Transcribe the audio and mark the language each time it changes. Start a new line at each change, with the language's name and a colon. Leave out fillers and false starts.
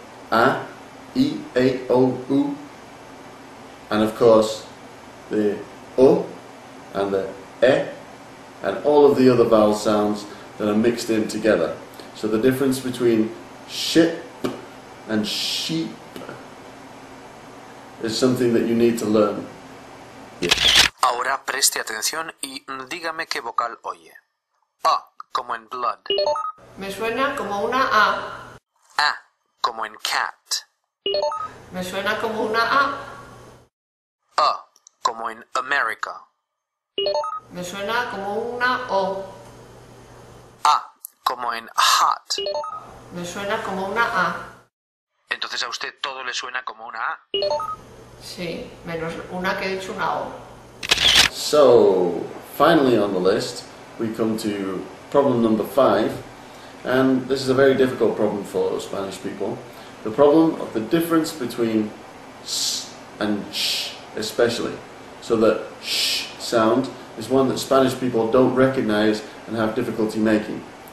English: A, I, A, O, U, and of course the O and the E and all of the other vowel sounds that are mixed in together. So the difference between ship and sheep is something that you need to learn.
Spanish: Ahora preste atención y dígame qué vocal oye. A, como en blood. Me suena como una A. A, como en cat. Me suena como una A. A, como en America. Me suena como una O. A, como en hot. Me suena como una A. Entonces a usted todo le suena como una A. Sí, menos una que he dicho una O.
English: So, finally on the list, we come to problem number 5, and this is a very difficult problem for Spanish people. The problem of the difference between s and sh, especially. So the sh sound is one that Spanish people don't recognize and have difficulty making.